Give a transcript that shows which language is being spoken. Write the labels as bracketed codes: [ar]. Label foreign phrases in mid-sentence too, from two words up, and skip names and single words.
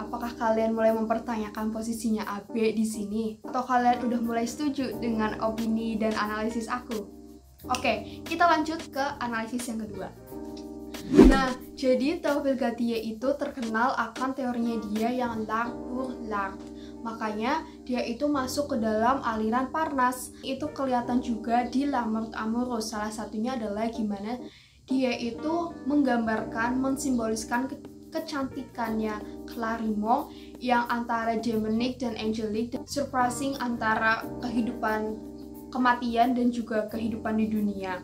[id] Apakah kalian mulai mempertanyakan posisinya Abbé di sini? Atau kalian udah mulai setuju dengan opini dan analisis aku? Oke, kita lanjut ke analisis yang kedua. Nah, jadi Théophile Gautier itu terkenal akan teorinya dia yang [fr] l'art pour l'art. [id] Makanya dia itu masuk ke dalam aliran Parnas. Itu kelihatan juga di La Mort Amoureuse. Salah satunya adalah gimana dia itu menggambarkan, mensimboliskan kecantikannya Clarimont yang antara demonic dan angelic, surpassing antara kehidupan kematian dan juga kehidupan di dunia.